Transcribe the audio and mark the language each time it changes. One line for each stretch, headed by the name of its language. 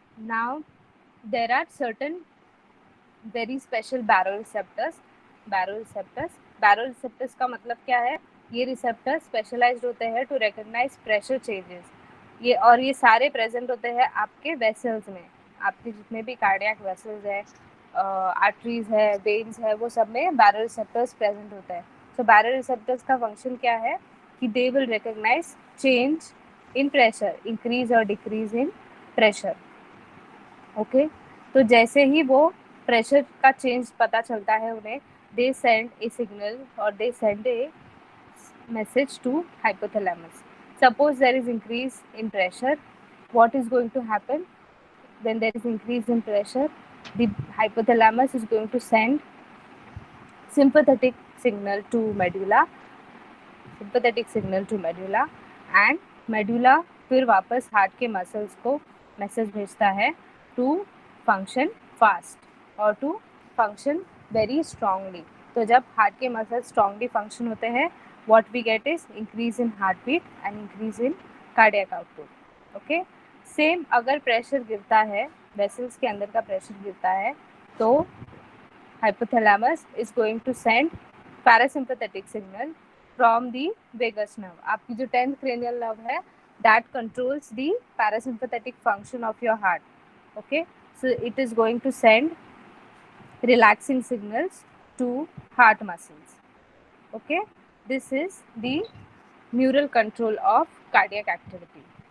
English: Now there are certain very special baroreceptors.
Hindi: Baro receptors का मतलब क्या है, ये रिसेप्टर स्पेशलाइज्ड होते हैं टू रिकॉग्नाइज प्रेशर चेंजेस, ये और ये सारे प्रेजेंट होते हैं आपके वेसल्स में, आपके जितने भी कार्डियक वेसल्स है, आर्टरीज है, वेन्स है, वो सब में बैरो रिसेप्टर्स प्रेजेंट होते हैं।
English: so baroreceptors का function
Hindi: क्या है कि
English: They will recognise change in pressure, increase और decrease in pressure. Okay,
Hindi: तो जैसे ही वो प्रेशर का चेंज पता चलता है उन्हें,
English: They send a signal और they send a message to hypothalamus. Suppose there is increase in pressure, what is going to happen when there is increase in pressure? The hypothalamus is going to send sympathetic signal to medulla, and medulla
Hindi: फिर वापस heart के muscles को message भेजता है
English: To function fast और to function very strongly.
Hindi: तो जब heart के मसल्स स्ट्रांगली फंक्शन होते हैं,
English: what we get is increase in heartbeat and increase in cardiac output. Okay, same
Hindi: अगर प्रेशर गिरता है, वेसल्स के अंदर का प्रेशर गिरता है, तो
English: hypothalamus is going to send parasympathetic signal from the vagus nerve.
Hindi: आपकी जो
English: 10th cranial nerve है, that controls the parasympathetic function of your heart. Okay, so it is going to send relaxing signals to heart muscles. Okay, this is the neural control of cardiac activity.